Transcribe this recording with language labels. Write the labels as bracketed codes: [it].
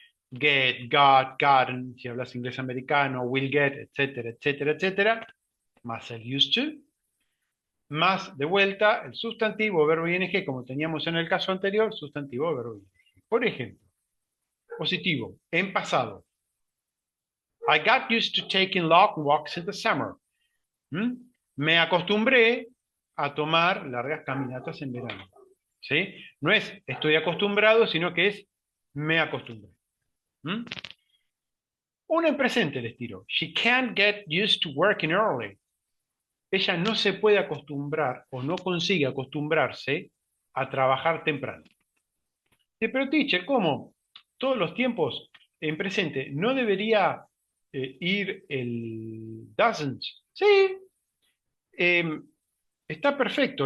[en] Get, got, gotten, [es] si hablas inglés americano, [en] will get, [es] etcétera, etcétera, etcétera. Más el used to. Más de vuelta el sustantivo, verbo ing, como teníamos en el caso anterior, sustantivo, verbo ing. Por ejemplo, positivo, en pasado. [en] I got used to taking long walks in the summer. [es] Me acostumbré a tomar largas caminatas en verano. ¿Sí? No es estoy acostumbrado, sino que es me acostumbré. Una en presente les tiro. [en] She can't get used to working early. [es] Ella no se puede acostumbrar o no consigue acostumbrarse a trabajar temprano. Pero teacher, ¿cómo? Todos los tiempos en presente, ¿no debería ir el doesn't? Sí, está perfecto.